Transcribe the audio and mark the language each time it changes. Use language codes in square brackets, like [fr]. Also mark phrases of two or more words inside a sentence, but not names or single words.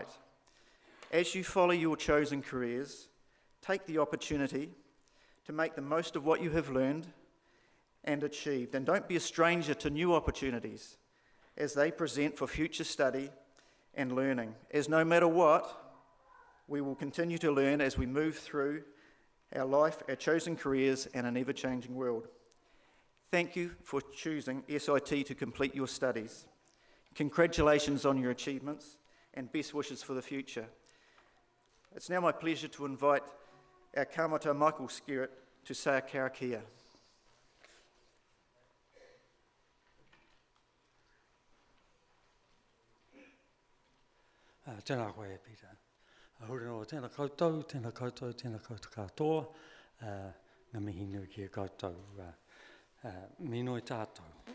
[en] As you follow your chosen careers, take the opportunity to make the most of what you have learned and achieved, and don't be a stranger to new opportunities as they present for future study and learning, as no matter what, we will continue to learn as we move through our life, our chosen careers, and an ever-changing world. Thank you for choosing SIT to complete your studies. Congratulations on your achievements and best wishes for the future. It's now my pleasure to invite our kāmata Michael Skerritt to say a karakia. [mi] Tēnā koe, Peter. Hore no, tēnā koutou katoa, ngā mihi nui ki a koutou, mino i tātou.